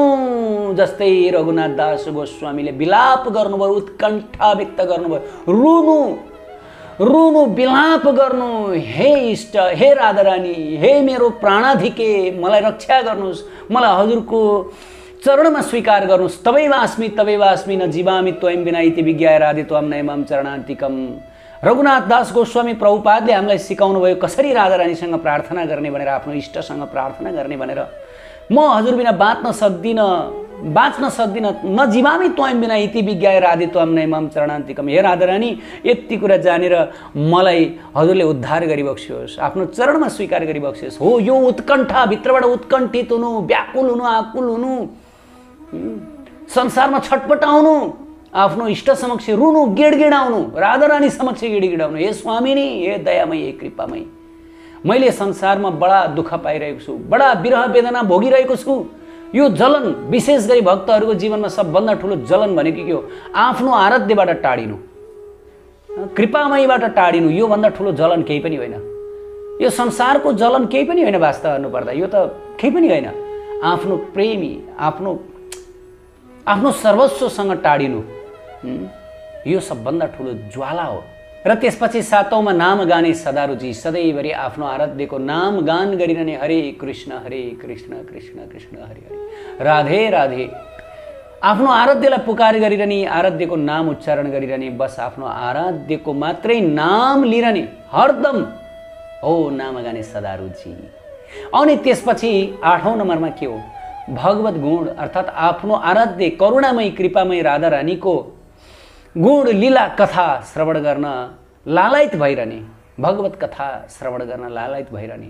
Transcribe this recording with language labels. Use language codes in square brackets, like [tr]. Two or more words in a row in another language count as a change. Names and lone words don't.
[ne] जस्तै रघुनाथ दास गोस्वामीले विलाप गर्नुभयो, उत्कण्ठा व्यक्त गर्नुभयो, रुनु रुनु विलाप गर्नु, हे इष्ट, हे राधारानी, हे मेरो प्राणाधिके, मलाई रक्षा गर्नुहोस्, मलाई हजुरको चरणमा स्वीकार गर्नुहोस्। [sa] तवैव अस्मि न जीवामि त्वयं विना इति विज्ञाय राधे त्वं नैमां चरणान्तिकम्। [ne] रघुनाथ दास गोस्वामी प्रभुपादले हामीलाई सिकाउनु भयो कसरी राधारानीसँग प्रार्थना गर्ने भनेर, आफ्नो इष्टसँग प्रार्थना गर्ने भनेर। म हजुर बिना बाँच्न सक्दिनँ, [sa] न जीवामि त्वं बिना इति विज्ञाय राधे त्वं नैमां चरणान्तिकम्। [ne] हे राधारानी, यति कुरा जानेर मलाई हजुरले उद्धार गरिबक्स्योस्, आफ्नो चरणमा स्वीकार गरिबक्स्योस्। हो यो उत्कण्ठा, भित्रबाट उत्कण्ठित हुनु, व्याकुल हुनु, आकुल हुनु, संसारमा छटपटाउनु, आफ्नो इष्ट समक्ष रुनु, गिडगिडाउनु, राधारानी समक्ष गिडगिडाउनु, हे स्वामिनी, हे दयामयी, हे कृपामयी, मैले संसारमा बडा दुःख पाइरहेको छु, बडा विरह वेदना भोगिरहेको छु। यो जलन, विशेष गरी भक्तहरूको जीवनमा सबभन्दा ठुलो जलन भनेको के हो? आफ्नो आराध्यबाट टाढिनु, कृपामयीबाट टाढिनु। यो भन्दा ठुलो जलन केही पनि होइन। यो संसारको जलन केही पनि होइन। वास्तव हेर्नुपर्दा यो त केही पनि होइन। आफ्नो प्रेमी, आफ्नो सर्वस्वसँग टाढिनु, यो सबभन्दा ठुलो ज्वाला हो। र त्यसपछि सातौँमा नाम गाने सदा रुचि, सधैँभरि आफ्नो आराध्यको नाम गान गरिरहने, हरे कृष्ण कृष्ण कृष्ण हरे हरे, राधे राधे। आफ्नो आराध्यलाई पुकार गरिरहने, आराध्यको नाम उच्चारण गरिरहने, बस आफ्नो आराध्यको मात्रै नाम लिइरहने हरदम, हो नाम गाने सदा रुचि। अनि त्यसपछि 8औं नम्बरमा के हो? भगवत गुण, अर्थात् आफ्नो आराध्य करुणामयी कृपामयी राधारानीको गुण लीला कथा श्रवण गर्न लालायित भइरहने, भगवत कथा श्रवण गर्न लालायित भइरहने।